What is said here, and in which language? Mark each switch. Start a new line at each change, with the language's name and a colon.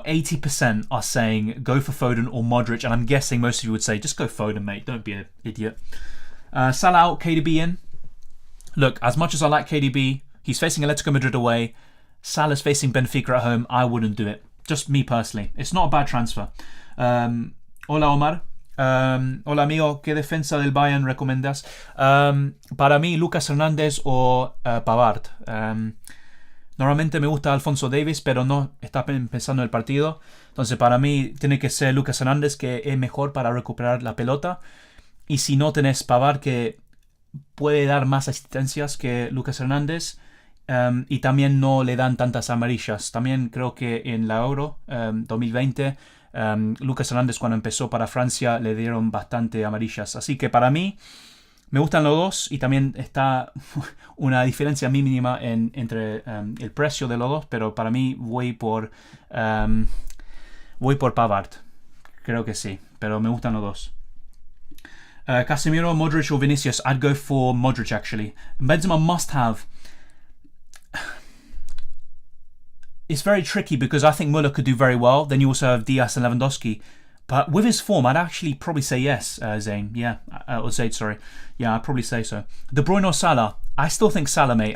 English: 80% are saying go for Foden or Modric, and I'm guessing most of you would say just go Foden, mate. Don't be an idiot. Salah out, KDB in. Look, as much as I like KDB, he's facing Atletico Madrid away. Salah's facing Benfica at home. I wouldn't do it. Just me personally. It's not a bad transfer.
Spanish: Hola,
English: Omar.
Spanish: Hola amigo, ¿qué defensa del Bayern recomiendas? Para mí, Lucas Hernandez o Pavard. Normalmente me gusta Alphonso Davies, pero no está empezando el partido. Entonces para mí tiene que ser Lucas Hernandez, que es mejor para recuperar la pelota. Y si no, tenés Pavard, que puede dar más asistencias que Lucas Hernández, y también no le dan tantas amarillas. También creo que en la Euro 2020 Lucas Hernández, cuando empezó para Francia, le dieron bastante amarillas. Así que para mí me gustan los dos, y también está una diferencia mínima entre el precio de los dos, pero para mí voy por Pavard. Creo que sí, pero me gustan los dos.
English: Casemiro, Modric or Vinicius? I'd go for Modric, actually. Benzema must have. It's very tricky because I think Müller could do very well. Then you also have Diaz and Lewandowski. But with his form, I'd actually probably say yes, Zayn. Yeah, or Zayd, sorry. Yeah, I'd probably say so. De Bruyne or Salah? I still think Salah, mate.